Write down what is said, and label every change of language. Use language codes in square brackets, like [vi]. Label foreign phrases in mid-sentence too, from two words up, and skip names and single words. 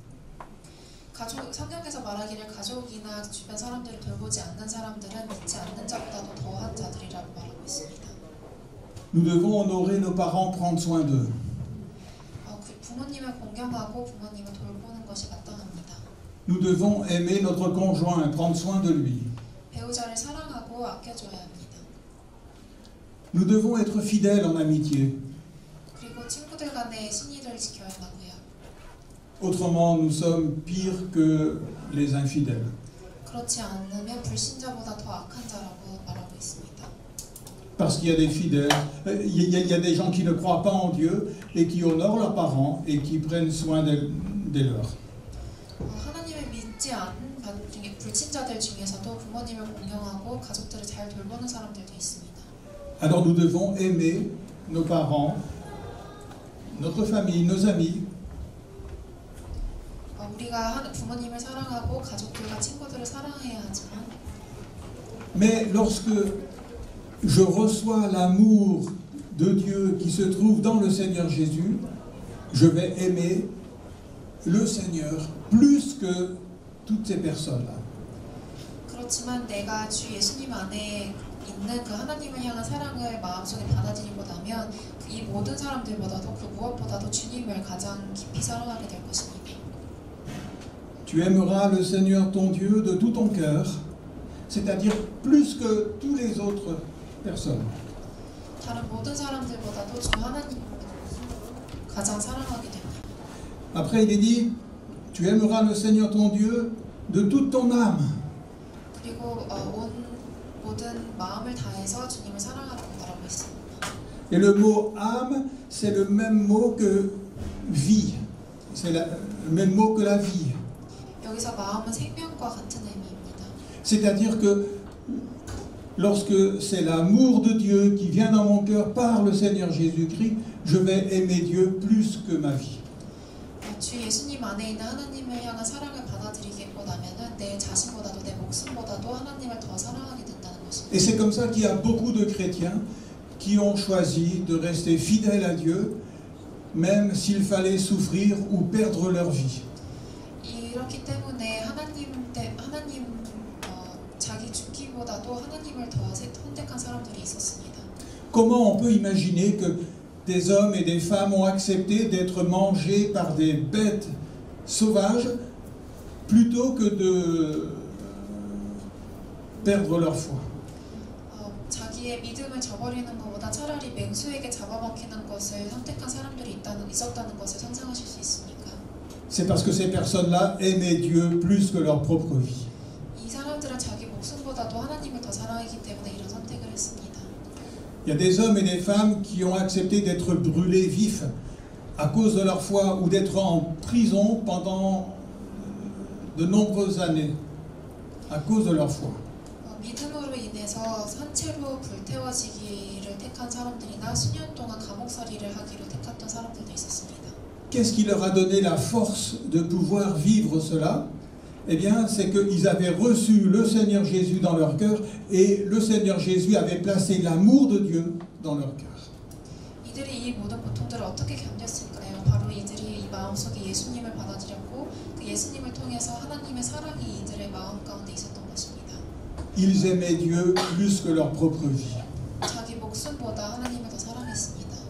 [ko] 성경에서 말하기를 가족이나 주변 사람들을 돌보지 않는 사람들은 믿지 않는 자보다도 더한 자들이라고 말하고 있습니다. [fr] Nous devons honorer nos parents, prendre soin d'eux. [ko] 부모님을 공경하고 부모님을 돌보는 것이 마땅합니다. [fr] Nous devons aimer notre conjoint, prendre soin de lui. [ko] 배우자를 사랑하고 아껴줘야 합니다. [fr] Nous devons être fidèles en amitié. [ko] 그리고 친구들 간의 신의를 지켜야 하고요. [fr] Autrement, nous sommes pires que les infidèles. [ko] 그렇지 않으면 불신자보다 더 악한 자라고 말하고 있습니다. [fr] Parce qu'il y a des fidèles, il y a des gens qui ne croient pas en Dieu et qui honorent leurs parents et qui prennent soin des leurs. [ko] 하나님을 믿지 않은 불신자들 중에서도 부모님을 공경하고 가족들을 잘 돌보는 사람들도 있습니다. [fr] Alors nous devons aimer nos parents, notre famille, nos amis. [ko] 우리가 부모님을 사랑하고 가족들과 친구들을 사랑해야 하지만 [fr] Mais lorsque je reçois l'amour de Dieu qui se trouve dans le Seigneur Jésus, je vais aimer le Seigneur plus que toutes ces personnes-là. [ko] 그렇지만 내가 주 예수님 안에 있는 그 하나님을 향한 사랑을 마음속에 받아들이고 나면 이 모든 사람들보다도 그 무엇보다도 주님을 가장 깊이 사랑하게 될 것입니다. [fr] Tu aimeras le Seigneur ton Dieu de tout ton cœur, c'est-à-dire plus que tous les autres personnes. [ko] 다른 모든 사람들보다도 주 하나님을 가장 사랑하게 됩니다. [fr] Après, il est dit, tu aimeras le Seigneur ton Dieu de toute ton âme. [ko] 그리고 모든 마음을 다해서 주님을 사랑하라고 했습니다. [fr] Et le mot âme, c'est le même mot que vie. C'est le même mot que la vie. [ko] 여기서 마음은 생명과 같은 의미입니다. [fr] C'est-à-dire que lorsque c'est l'amour de Dieu qui vient dans mon cœur par le Seigneur Jésus-Christ, je vais aimer Dieu plus que ma vie. [ko] 주 예수님 안에 있는 하나님을 향한 사랑을 받아들이고 나면은 내 자신보다도 내 목숨보다도 하나님을 더 사랑하게 된다는 것입니다. [fr] Et c'est comme ça qu'il y a beaucoup de chrétiens qui ont choisi de rester fidèles à Dieu, même s'il fallait souffrir ou perdre leur vie. [ko] 이렇기 때문에 자기 죽기보다도 하나님을 더 선택한 사람들이 있었습니다. [fr] Comment on peut imaginer que des hommes et des femmes ont accepté d'être mangés par des bêtes sauvages plutôt que de perdre leur foi? [ko] 자기의 믿음을 저버리는 것보다 차라리 맹수에게 잡아먹히는 것을 선택한 사람들이 있었다는 것을 상상하실 수 있습니까? [fr] C'est parce que ces personnes-là aimaient Dieu plus que leur propre vie. [ko] 이 사람들은 자기 목숨보다도 하나님을 더 사랑하기 때문에 이런 선택을 했습니다. [fr] Il y a des hommes et des femmes qui ont accepté d'être brûlés vifs à cause de leur foi ou d'être en prison pendant de nombreuses années à cause de leur foi. [ko] 믿음으로 인해서 산채로 불태워지기를 택한 사람들이나 수년 동안 감옥살이를 하기로 택했던 사람들도 있었습니다. [fr] Qu'est-ce qui leur a donné la force de pouvoir vivre cela? Eh bien, c'est qu'ils avaient reçu le Seigneur Jésus dans leur cœur et le Seigneur Jésus avait placé l'amour de Dieu dans leur cœur. [ko] 이들이 이 모든 고통들을 어떻게 견뎠을까요? 바로 이들이 이 마음속에 예수님을 받아들였고 그 예수님을 통해서 하나님의 사랑이 이들의 마음 가운데 있었던 것입니다. [fr] Ils aimaient Dieu plus que leur propre vie. [ko] 자기 목숨보다 하나님을 더 사랑했습니다.